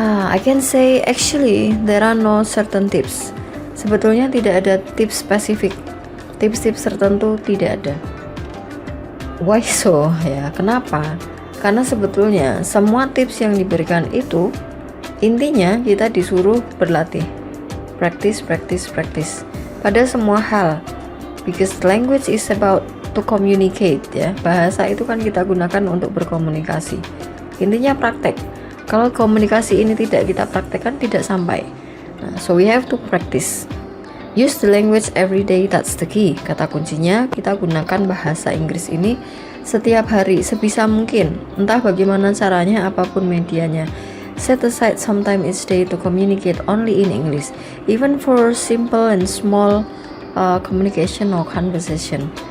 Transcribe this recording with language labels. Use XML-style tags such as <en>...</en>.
<en>I can say actually there are no certain tips.</en> <id>Sebetulnya tidak ada tips spesifik. Tips-tips tertentu tidak ada.</id> <en>Why so?</en> <id>Ya, kenapa? Karena sebetulnya semua tips yang diberikan itu intinya kita disuruh berlatih. Practice pada semua hal.</id> <en>Because language is about to communicate ya.</en> <id>Bahasa itu kan kita gunakan untuk berkomunikasi. Intinya praktek. Kalau komunikasi ini tidak kita praktekkan, tidak sampai.</id> <en>Nah, so we have to practice. Use the language every day, that's the key.</en> <id>Kata kuncinya, kita gunakan bahasa Inggris ini setiap hari sebisa mungkin. Entah bagaimana caranya, apapun medianya.</id> <en>Set aside some time each day to communicate only in English, even for simple and small communication or conversation.</en>